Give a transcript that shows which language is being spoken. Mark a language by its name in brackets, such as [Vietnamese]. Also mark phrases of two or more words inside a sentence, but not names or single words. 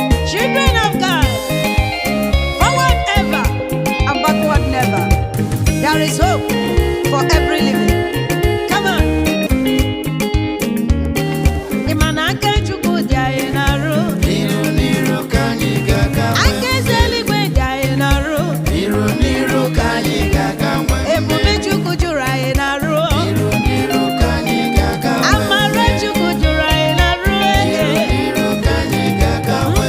[English] Children of God, forward ever and backward never. There is hope for every living. Come on. [Igbo] Ị ma na aka Chukwu dị anyị n'arụ? N'iru, n'iru ka anyị ga-aga. Aka eze eluigwe dị anyị n'arụ? N'iru, n'iru ka anyị ga-aga nwanne. Ebube Chukwu juru anyị n'arụ. N'iru, n'iru ka anyị ga-aga nwanne. Amara Chukwu juru anyị n'arụ. N'iru, n'iru ka anyị ga-aga nwanne.